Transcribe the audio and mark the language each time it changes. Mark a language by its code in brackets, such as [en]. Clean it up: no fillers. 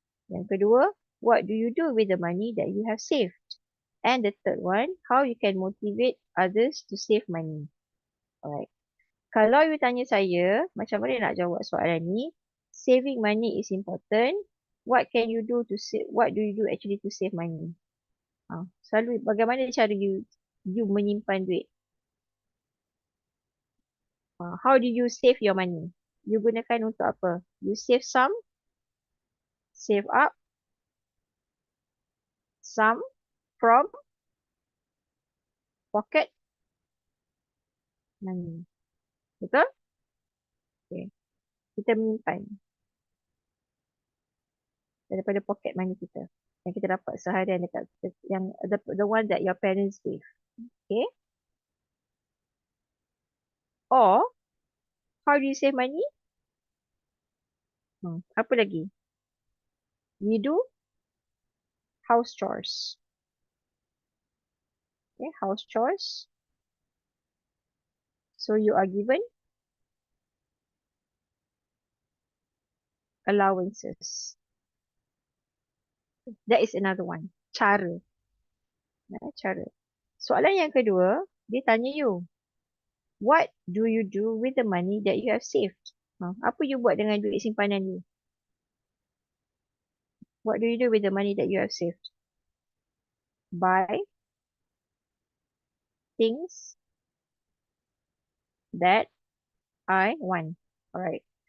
[ms] Yang kedua, [en] what do you do with the money that you have saved? And the third one, how you can motivate others to save money. Alright. [ms] Kalau you tanya saya, macam mana nak jawab soalan ni? [en] Saving money is important. What can you do to save? What do you do actually to save money? [ms] Selalu bagaimana cara you menyimpan duit? [en] How do you save your money? You [ms] gunakan untuk apa? [en] You save some, save up, some from pocket money. [ms] Betul? Okay. Kita menyimpan daripada pocket money kita yang kita dapat seharian dekat yang [en] the one that your parents gave. [ms] Okay? [en] Or how do you save money? [ms] Apa lagi? [en] We do house chores. Okay, house chores. So you are given allowances. That is another one. Cara. Cara. [ms] Soalan yang kedua, dia tanya you. [en] What do you do with the money that you have saved? [ms] Apa you buat dengan duit simpanan you? [en] What do you do with the money that you have saved? Buy things that I want. Alright.